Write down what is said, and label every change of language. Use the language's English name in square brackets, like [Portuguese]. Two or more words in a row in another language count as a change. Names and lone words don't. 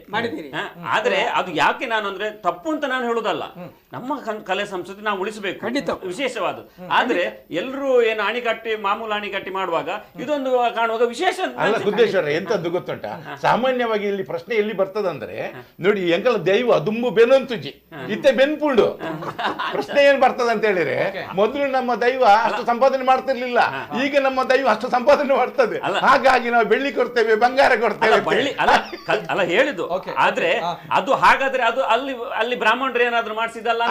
[Kannada] ಆದ್ರೆ ಅದು ಯಾಕೆ ನಾನು ಅಂದ್ರೆ ತಪ್ಪು ಅಂತ ನಾನು ಹೇಳುದಲ್ಲ, ನಮ್ಮ ಕಲೆ ಸಂಸ್ಕೃತಿ ನಾವು ಉಳಿಸಬೇಕು, ವಿಶೇಷವಾದ. ಆದ್ರೆ ಎಲ್ಲರೂ ಏನು ಅಣಿಕಟ್ಟಿ ಮಾಮೂಲು ಅಣಿಕಟ್ಟಿ ಮಾಡುವಾಗ ಇದೊಂದು ಕಾಣುವಾಗ ವಿಶೇಷ ಅಲ್ಲ. ಗುದ್ದೇಶ್ವರ ಎಂತದ್ದು ಗೊತ್ತುಂಟ, ಸಾಮಾನ್ಯವಾಗಿ ಇಲ್ಲಿ ಪ್ರಶ್ನೆ ಎಲ್ಲಿ ಬರ್ತದಂದ್ರೆ ನೋಡಿ, [Tulu] ಎಂಕಲ ದೈವ ದುಂಬು ಬೆನಂತುಜಿ ಇತ್ತೆ ಬೆನ್ಪುಂಡು. [Kannada] ಪ್ರಶ್ನೆ ಏನ್ ಬರ್ತದ ಅಂತ ಹೇಳಿದ್ರೆ, ಮೊದಲು ನಮ್ಮ ದೈವ ಅಷ್ಟು ಸಂಪಾದನೆ ಮಾಡ್ತಿರ್ಲಿಲ್ಲ, ಈಗ ನಮ್ಮ ದೈವ ಅಷ್ಟು ಸಂಪಾದನೆ ಮಾಡ್ತದೆ, ಹಾಗಾಗಿ ನಾವು ಬೆಳ್ಳಿ ಕೊಡ್ತೇವೆ, ಬಂಗಾರ ಕೊಡ್ತೇವೆ. ಅಲ್ಲ ಹೇಳಿದ್ದು. ಆದ್ರೆ ಅದು ಹಾಗಾದ್ರೆ ಅದು ಅಲ್ಲಿ ಬ್ರಾಹ್ಮಣರು ಏನಾದ್ರು ಮಾಡಿಸಿದಲ್ಲ.